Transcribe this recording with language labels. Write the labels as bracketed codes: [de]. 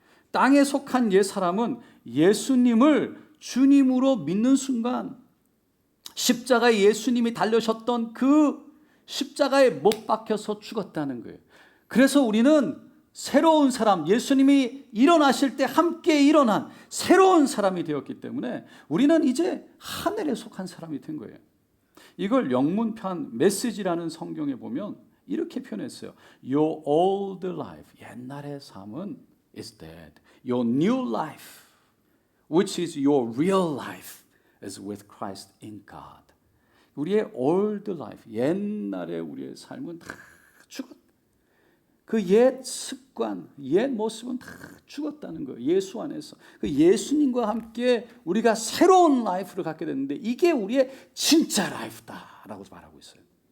[ko] 땅에 속한 옛 사람은 예수님을 주님으로 믿는 순간 십자가에 예수님이 달려셨던 그 십자가에 못 박혀서 죽었다는 거예요. 그래서 우리는 새로운 사람, 예수님이 일어나실 때 함께 일어난 새로운 사람이 되었기 때문에 우리는 이제 하늘에 속한 사람이 된 거예요. 이걸 영문판 메시지라는 성경에 보면 이렇게 표현했어요. [en] Your old life, [ko] 옛날의 삶은 [en] is dead. Your new life, which is your real life, is with Christ in God. [ko] 우리의 old life, 옛날의 우리의 삶은 다 죽었다. 그 옛 습관, 옛 모습은 다 죽었다는 거예요. 예수 안에서. 그 예수님과 함께 우리가 새로운 라이프를 갖게 됐는데 이게 우리의 진짜 라이프다라고 말하고 있어요.